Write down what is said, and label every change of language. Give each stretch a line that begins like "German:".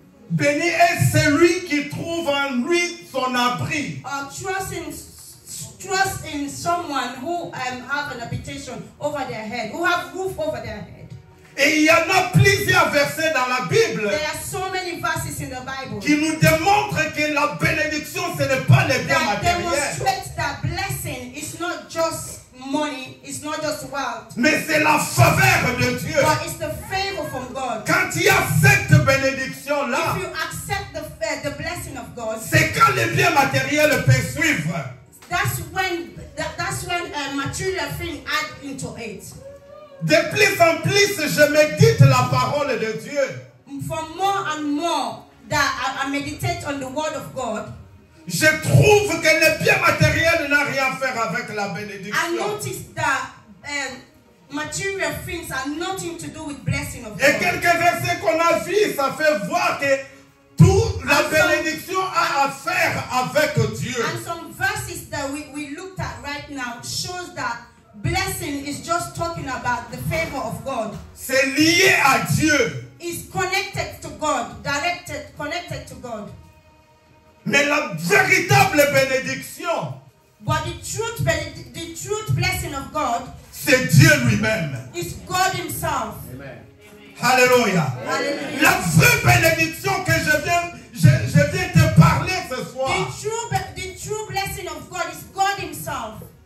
French: Béni est celui qui trouve en lui son abri.
English: Or trust in someone who have an habitation over their head, who have roof over their head.
French: Et il y en a plusieurs versets dans la Bible
English: There are so many verses in the Bible
French: qui nous démontrent que la bénédiction, ce n'est pas les biens
English: that
French: matériels.
English: demonstrates that blessing is not just money, it's not just wealth,
French: Mais c'est la faveur de Dieu.
English: but it's the favor from God.
French: Quand il y a cette bénédiction-là,
English: If you accept the blessing of God,
French: c'est quand les biens matériels peuvent suivre.
English: that's when material thing add into it.
French: De plus en plus, je médite la parole de Dieu.
English: For more and more that I meditate on the word of God,
French: Je trouve que les biens matériels n'ont rien à faire avec la
English: I
French: bénédiction.
English: notice that material things are nothing to do with blessing of
French: Et quelques versets qu'on a vus, ça fait voir que toute la bénédiction a à faire avec Dieu.
English: And some verses that we looked at right now shows that blessing is just talking about the favor of God.
French: C'est lié à Dieu.
English: It's connected to God, connected to God.
French: Mais la véritable bénédiction,
English: But the truth blessing of God
French: c'est Dieu lui-même.
English: is God Himself.
French: Alléluia.
English: Hallelujah.
French: La vraie bénédiction que je viens te parler ce soir,
English: The true blessing of God is God Himself.